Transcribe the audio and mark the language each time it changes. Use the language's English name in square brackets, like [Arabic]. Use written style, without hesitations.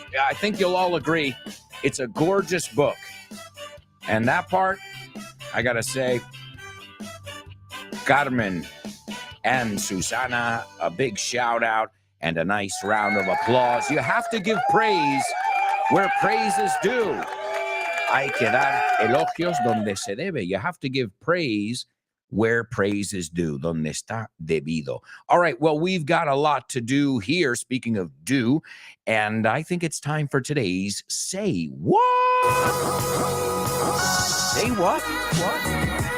[English] I think you'll all agree it's a gorgeous book. And that part, I gotta say, Carmen and Susana, a big shout out and a nice round of applause. You have to give praise where praise is due. [Spanish] Hay que dar elogios donde se debe. [English] You have to give praise where praise is due, [Spanish] donde está debido. [English] All right, well, we've got a lot to do here, speaking of do, and I think it's time for today's Say What? Say what? What?